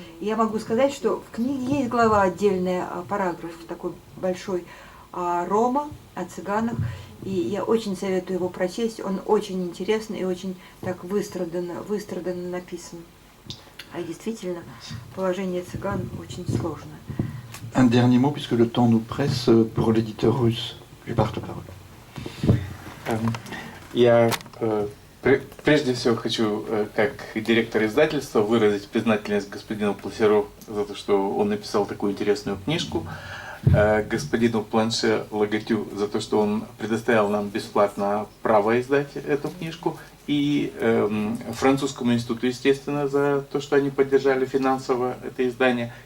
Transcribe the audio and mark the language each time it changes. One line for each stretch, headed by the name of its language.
Russian: И я могу сказать, что в книге есть глава отдельная, параграф такой большой о Рома, о цыганах, и я очень советую его прочесть, он очень интересный и очень так выстраданно написан. А действительно, положение цыган очень сложное.
French: Un dernier mot, puisque le temps nous presse, pour l'éditeur russe. Je passe la parole.
Russian: Я прежде всего хочу, как директор издательства, выразить признательность господину Пласеру за то, что он написал такую интересную книжку, господину Планше Лагатю за то, что он предоставил нам бесплатно право издать эту книжку, и Французскому институту, естественно, за то, что они поддержали финансово это издание.